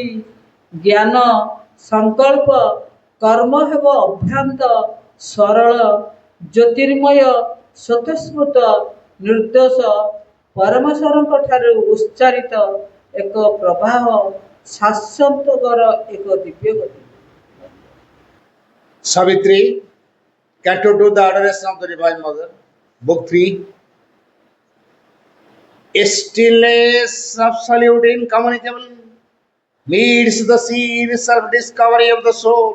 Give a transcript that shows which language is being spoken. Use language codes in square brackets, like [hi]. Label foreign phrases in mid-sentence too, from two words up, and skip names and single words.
[or] ଜ୍ଞାନ ସଂକଳ୍ପ କର୍ମ ହେବ ଅଭ୍ରାନ୍ତ, ସରଳ, ଜ୍ୟୋତିର୍ମୟ, ସ୍ୱତଃସ୍ଫୂର୍ତ୍ତ, ନିର୍ଦ୍ଦୋଷ ପରମେଶ୍ୱରଙ୍କ ଠାରୁ ଉଚ୍ଚାରିତ ଏକ ପ୍ରବାହ, ଶାଶ୍ୱତକର ଏକ ଦିବ୍ୟ ଗତି। [en] Savitri, Canto 2, The Adoration of the Divine Mother, Book 3. A stillness absolute, incommunicable, meets the sea self-discovery of the soul.